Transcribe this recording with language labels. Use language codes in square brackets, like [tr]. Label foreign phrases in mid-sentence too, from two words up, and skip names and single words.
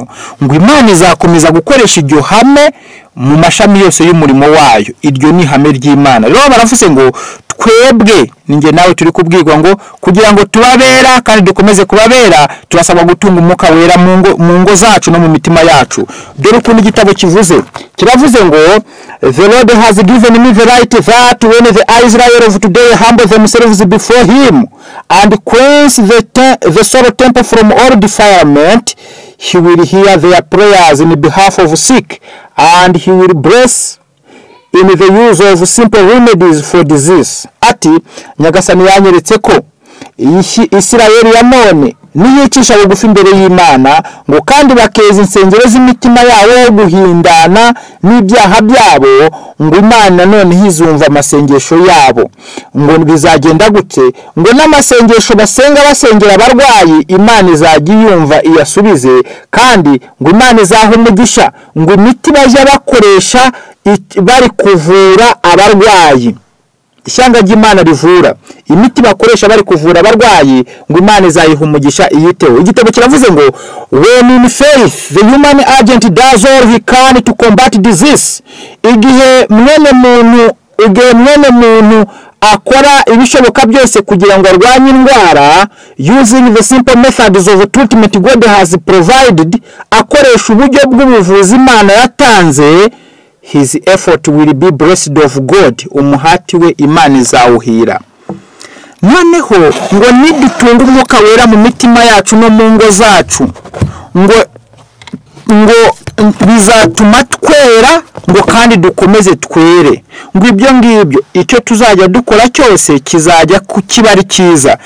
[rw] Ngo Imana izakomeza gukoresha iryo hame mu mashami yose y'umurimo wayo. Iryo ni ihame ry'Imana. Rero baravuze ngo twebwe ninjye nawe turi kubwirwa ngo kugira ngo tubabera kandi dukomeze kubabera, turasabwa gutunga umwuka wera mu ngo zacu no mu mitima yacu. Dore ukuntu igitabo kivuze, kiravuze ngo [en] the Lord has given me the right that when the Israel of today humble themselves before him and cleanse the soul temple from all defilement, he will hear their prayers in behalf of sick, and he will bless in the use of simple remedies for disease. [rw] Ati Nyagasani yanyeretse ko Isirayeli ya none niyicisha bugufi imbere y'Imana, ngo kandi bakeza insengero z'imitima yabo guhindana n'ibyaha byabo, ngo Imana none hizumva amasengesho yabo. Ngo bizagenda gute? Ngo n'amasengesho basengera abarwayi Imana izajya yumva iyasubize, kandi ngo Imana izaha umugisha ngo imiti bajya bakoresha bari kuvura abarwayi. Ishyanga ry'Imana rivura, imiti bakoresha bari kuvura abarwayi, ngo Imana izayiha umugisha iyiteho. Igitabo kiravuze ngo [en] when in faith the human agent does all he can to combat disease. [rw] Igihe mwene muntu akora ibishoboka byose kugira ngo arwanye indwara, [en] using the simple methods of treatment God has provided, [rw] akoresha uburyo bw'ubuvuzi Imana yatanze, [en] his effort will be blessed of God. [rw] Umuhati we Imana izawuhira. Noneho ngo nidutunga umwuka wera mu mitima yacu no mu ngo zacu, ngo bizatuma twera ngo kandi dukomeze twere, ngo ibyo ngibyo icyo tuzajya dukora cyose kizajya kiba ari cyiza.